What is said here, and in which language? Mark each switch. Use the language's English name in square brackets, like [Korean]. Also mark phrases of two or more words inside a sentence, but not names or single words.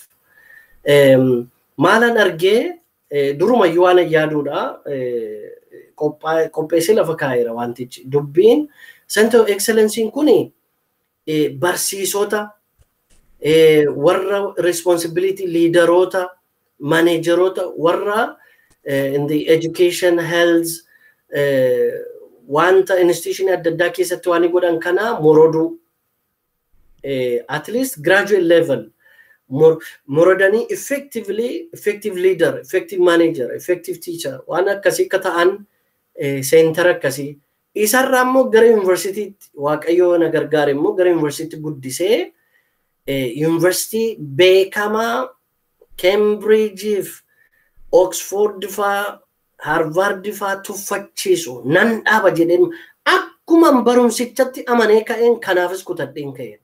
[Oromo] Maalan argee durumayyuu waan yaaduudha qopheessee lafa kaa'eera wantichi. Dubbiin Center of Excellence kuni barsiisota warra responsibility leaderota managerota warra [English] in the education health [Oromo] wanta institution adda addaa keessatti waan godhan kana morodu [English] at least graduate level morodanii effective leader effective manager effective teacher [Oromo] waan akkasii akka ta'an center akkasii isarraa immoo gara university waaqayyo na gargaare immoo gara university guddisee university beekamaa Cambridge Oxford fa Harvard fa tuffachiisu nan dhaaba jedheen akkuma barumsichatti amanee ka'een kanaafis kutadheen ka'een.